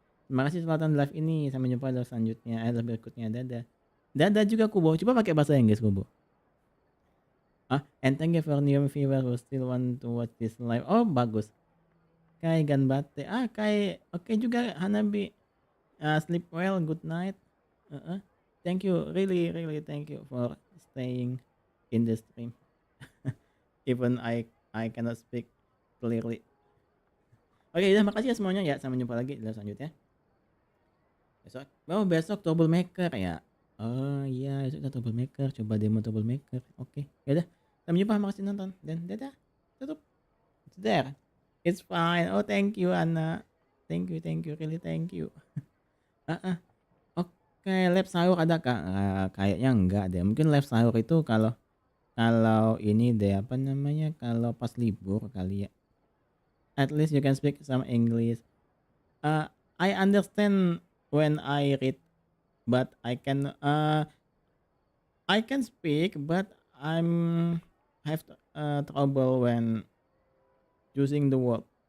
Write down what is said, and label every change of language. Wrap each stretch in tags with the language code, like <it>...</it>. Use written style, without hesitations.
<id>Terima kasih selatan live ini. Sampai jumpa live selanjutnya. Live berikutnya. Dadah juga Kubo. Coba pakai bahasa Inggris Kubo.</id> <en>And thank you for new viewers who still want to watch this live.</en> <id>Oh bagus. Kai Ganbate. Kai. Oke juga</id> <en>Hanabi. Sleep well. Good night. Thank you. Really thank you for staying in the stream. Even I cannot speak clearly.</en> <id>Oke, udah makasih ya semuanya ya. Sampai jumpa lagi di live selanjutnya. Besok troublemaker ya. Oh iya, besok troublemaker. Coba demo troublemaker. Oke, ya udah. Sampai jumpa, makasih nonton dan dadah. Tutup.</id> <en>It's there. It's fine. Oh, thank you Anna. Thank you. Really thank you.</en> <id>Oke, live sahur ada kah? Kayaknya enggak deh. Mungkin live sahur itu kalau ini deh apa namanya? Kalau pas libur kali ya.</id> <en>At least you can speak some English. I understand when I read, but I can speak, but I'm have trouble when choosing the word.</en>